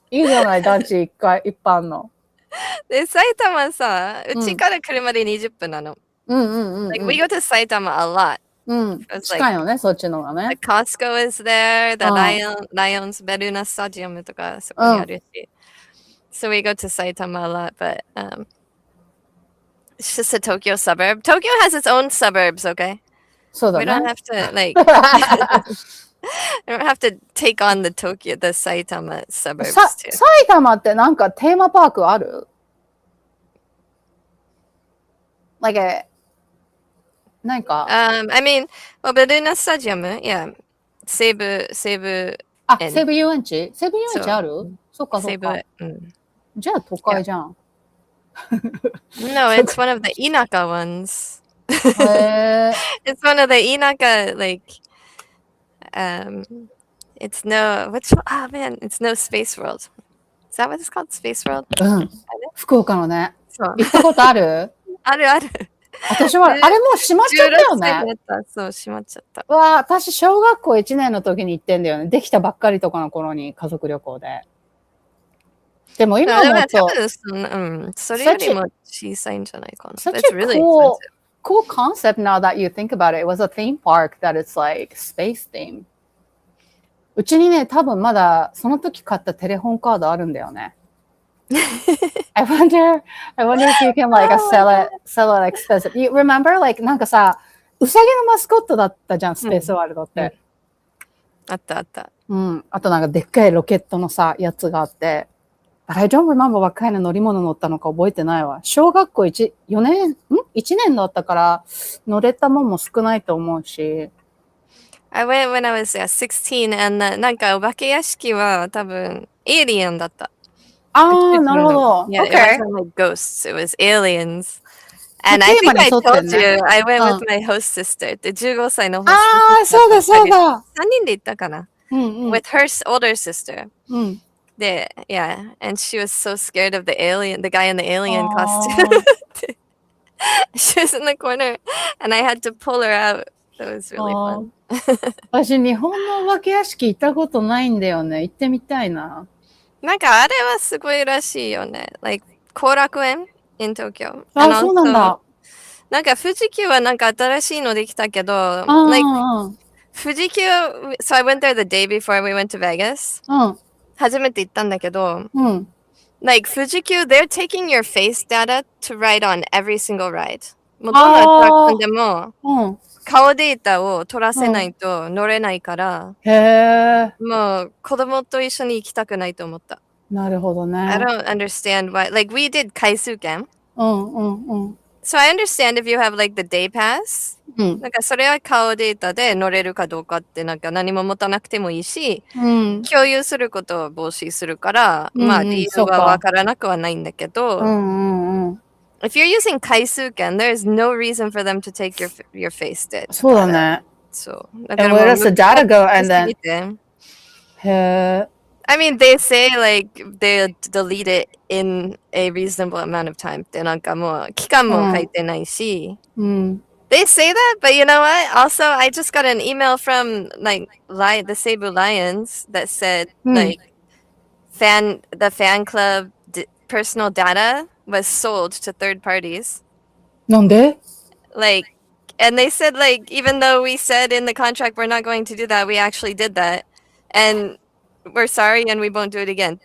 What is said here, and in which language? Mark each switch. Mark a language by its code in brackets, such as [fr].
[ja] いいじゃない、団地一般の。で、埼玉さ、うちから車で20分なの。 [en] Like, we go to Saitama a lot. [ja] 近いのね、そっちのがね。 [en] The Costco is there, the Lions Beruna Stadium [ja] とかそこにあるし。 [en] So we go to Saitama a lot, but it's just a Tokyo suburb. Tokyo has its own suburbs, okay? [ja] そうだね。 [en] We don't have to, like, we don't have to take on the Saitama suburbs too. [ja] 埼玉ってなんかテーマパークある [en] like a 何か I mean, well, Balloon Stadium, yeah. [ja] 西武あ、西武遊園地西武遊園地あるそっかそっか。じゃあ都会じゃん。 [en] No, it's one of the Inaka ones. [ja] へ [en] It's one of the Inaka, like, it's no, it's no Space World. Is that what it's called? Space World? [ja] うん。福岡のね。そう。行ったことあるあるある。私は、あれもう閉まっちゃったよね。そう、閉まっちゃった。わあ、私、小学校1年の時に行ってんだよね。できたばっかりとかの頃に家族旅行で。でも今思うと、それよりも小さいんじゃないかな。 [en] Such a cool concept now that you think about it. It was a theme park that is like space theme. [ja] うちにね、多分まだその時買ったテレホンカードあるんだよね。 [en] I wonder if you can like sell it expensive. You remember like [ja] なんかさ、うさぎのマスコットだったじゃん、スペースワールドって。あったあった。うん。あとなんかでっかいロケットのさ、やつがあって。 [en] But I don't remember what kind of [ja] 乗り物乗ったのか覚えてないわ。小学校1年だったから乗れたもんも少ないと思うし。 [en] I went when I was 16 and なんか [ja] お化け屋敷は多分エイリアンだった。ああ、なるほど。 [en] Yeah, it wasn't like ghosts, it was aliens. And I think I told you, I went with my host sister. [ja] で、15歳のホスト。ああ、そうだそうだ。 3人で行ったかな。 [en] With her older sister. で、yeah, and she was so scared of the guy in the alien costume. She was in the corner, and I had to pull her out. That was really fun. [ja] 私、日本のお化け屋敷行ったことないんだよね。行ってみたいな。なんかあれはすごいらしいよね。 [en] Like 後楽園 in Tokyo. [ja] あ、そうなんだ。 [en] なんか [ja] 富士急はなんか新しいのできたけど、 [en] like 富士急 so I went there the day before we went to Vegas. [ja] 初めて行ったんだけど、 [en] like 富士急 they're taking your face data to ride on every single ride. [ja] もうどのアトラクションでも、顔データを取らせないと乗れないから、もう子供と一緒に行きたくないと思った。なるほどね。 [en] I don't understand why. Like we did 回数券。 So I understand if you have like the day pass. [ja] なんかそれは顔データで乗れるかどうかってなんか何も持たなくてもいいし、共有することを防止するから、まあ理由はわからなくはないんだけど、 [en] If you're using 回数券, there is no reason for them to take your face data. [ja] そうだね。そう。 [en] And where does the data go? And then, I mean, they say like they'll delete it in a reasonable amount of time. [ja] ってなんかもう期間も書いてないし。 [en] They say that, but you know what? Also, I just got an email from like the Cebu Lions that said like the fan club personal data was sold to third parties. [ja] なんで? [en] Like, and they said like even though we said in the contract we're not going to do that, we actually did that, and we're sorry and we won't do it again.